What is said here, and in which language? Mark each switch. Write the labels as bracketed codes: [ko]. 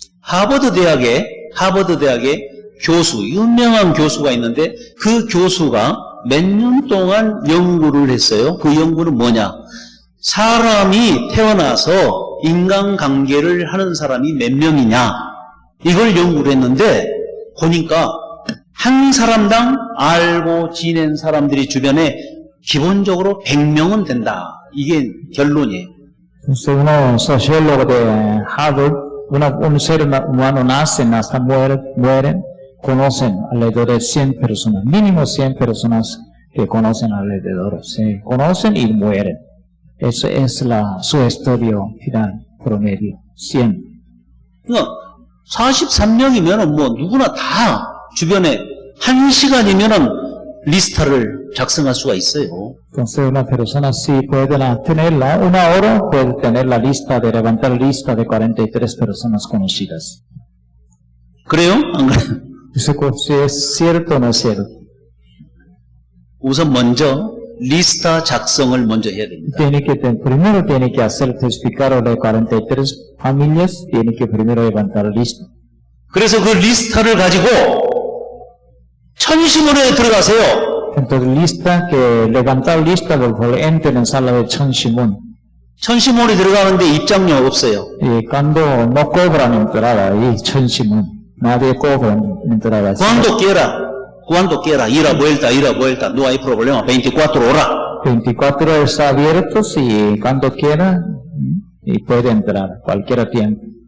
[ko] 하버드 대학에 교수, 유명한 교수가 있는데 그 교수가 몇 년 동안 연구를 했어요. 그 연구는 뭐냐? 사람이 태어나서 인간관계를 하는 사람이 몇 명이냐? 이걸 연구를 했는데 보니까 한 사람당 알고 지낸 사람들이 주변에 기본적으로 100명은 된다. 이게 결론이에요. [es] Entonces, uno sociólogo de Harvard, un ser humano nace, hasta mueren, conocen alrededor de 100 personas, mínimo 100 personas que conocen alrededor, se conocen y mueren. Eso es su estudio final, promedio, 100. [ko] 그러니까 43명이면 뭐 누구나 다 주변에 1시간이면은 리스트를 작성할 수가 있어요. [es] Entonces una persona sí puede tenerla, una hora puede tener la lista, de levantar lista de 43 personas conocidas. [ko] 그래요? 안 그래요? [es] Eso si es cierto o no es cierto. [ko] 우선 먼저 리스트 작성을 먼저 해야 됩니다. [es] Primero tiene que hacer testificar de 43 familias, tiene que primero levantar lista. [ko] 그래서 그 리스트를 가지고 천시문에 들어가세요. [es] Entonces levantar lista, por favor, entren en sala de Chonshimon. [ko] 천시문에 들어가는데 입장료 없어요. [es] Y cuando no cobran entrada ahí, Chonshimon, nadie cobra entrada. Cuando quiera, ir a vuelta, no hay problema, 24 horas. 24 horas está abierto, y cuando quiera, y puede entrar, cualquier tiempo.